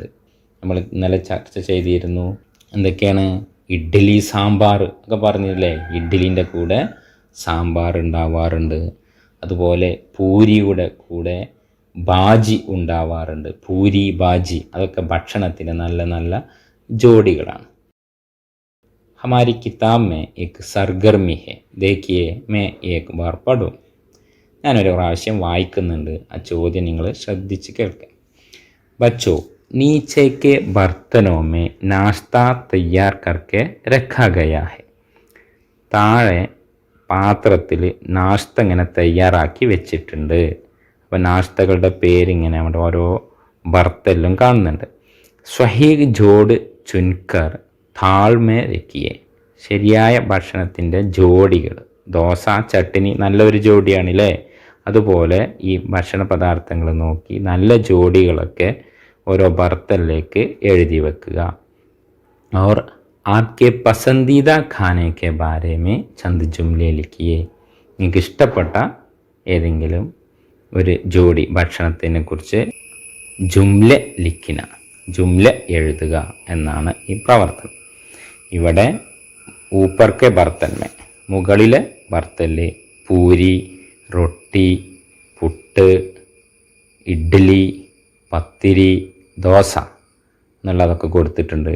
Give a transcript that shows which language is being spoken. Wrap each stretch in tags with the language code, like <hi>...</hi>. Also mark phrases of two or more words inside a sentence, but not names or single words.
<ml>നമ്മൾ ഇന്നലെ ചർച്ച ചെയ്തിരുന്നു. എന്തൊക്കെയാണ്? ഇഡ്ഡലി സാമ്പാർ ഒക്കെ പറഞ്ഞില്ലേ. ഇഡ്ഡലിൻ്റെ കൂടെ സാമ്പാർ ഉണ്ടാവാറുണ്ട്. അതുപോലെ പൂരിയുടെ കൂടെ ബാജി ഉണ്ടാവാറുണ്ട്. പൂരി ബാജി അതൊക്കെ ഭക്ഷണത്തിന് നല്ല നല്ല ജോഡികളാണ്.</ml> <ur>ہماری کتاب میں ایک سرگرمی ہے، دیکھیے میں ایک بار پڑھوں.</ur> <ml>ഞാനൊരു പ്രാവശ്യം വായിക്കുന്നുണ്ട്. ആ ചോദ്യം നിങ്ങൾ ശ്രദ്ധിച്ച് കേൾക്കാം.</ml> <ur>بچو، نیچے کے برتنوں میں ناشتہ تیار کر کے رکھا گیا ہے.</ur> <ml>താഴെ പാത്രത്തിൽ നാശ്ത ഇങ്ങനെ തയ്യാറാക്കി വെച്ചിട്ടുണ്ട്. അപ്പോൾ നാശ്തകളുടെ പേരിങ്ങനെ അവിടെ ഓരോ ബർത്തെല്ലാം കാണുന്നുണ്ട്.</ml> <ur>صحیح جوڑ چن کر تھال میں رکھیے.</ur> <ml>ശരിയായ ഭക്ഷണത്തിൻ്റെ ജോഡികൾ. ദോശ ചട്ടിനി നല്ലൊരു ജോഡിയാണല്ലേ. അതുപോലെ ഈ ഭക്ഷണ പദാർത്ഥങ്ങൾ നോക്കി നല്ല ജോഡികളൊക്കെ ഓരോ ബർത്തനിലേക്ക് എഴുതി വെക്കുക.</ml> <ur>اور آپ کے پسندیدہ کھانے کے بارے میں چند جملے لکھیے.</ur> <ml>നിങ്ങൾക്ക് ഇഷ്ടപ്പെട്ട ഏതെങ്കിലും ഒരു ജോഡി ഭക്ഷണത്തിനെ കുറിച്ച്</ml> <ur>جملہ لکھنا,</ur> <ml>ജുംല എഴുതുക എന്നാണ് ഈ പ്രവർത്തനം. ഇവിടെ</ml> <ur>اوپر کے برتن میں,</ur> <ml>മുകളിലെ ബർത്തനിൽ പൂരി, റൊട്ടി, പുട്ട്, ഇഡ്ഡലി, പത്തിരി, ദോശ എന്നുള്ളതൊക്കെ കൊടുത്തിട്ടുണ്ട്.</ml>